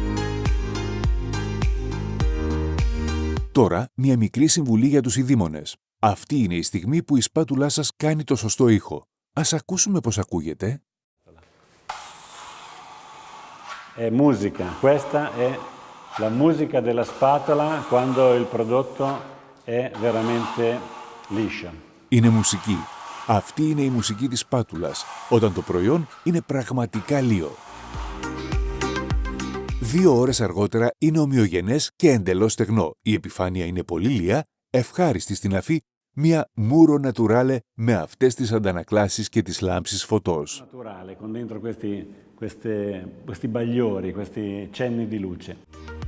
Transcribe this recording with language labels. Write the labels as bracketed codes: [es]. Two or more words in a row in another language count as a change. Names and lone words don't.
[el] Τώρα, μια μικρή συμβουλή για τους ειδήμονες. Αυτή είναι η στιγμή που η σπάτουλά σας κάνει το σωστό ήχο. Ας ακούσουμε πώς ακούγεται. [it] È musica, questa è la musica della spatola quando il prodotto è veramente liscio. [el] Είναι μουσική. Αυτή είναι η μουσική της σπάτουλας, όταν το προϊόν είναι πραγματικά λίο. 2 ώρες αργότερα είναι ομοιογενές και εντελώς στεγνό. Η επιφάνεια είναι πολύ λία, ευχάριστη στην αφή, μια Muro Naturale με αυτές τις αντανακλάσεις και τις λάμψεις φωτός. [it] Naturale, con dentro questi bagliori, questi cenni di luce.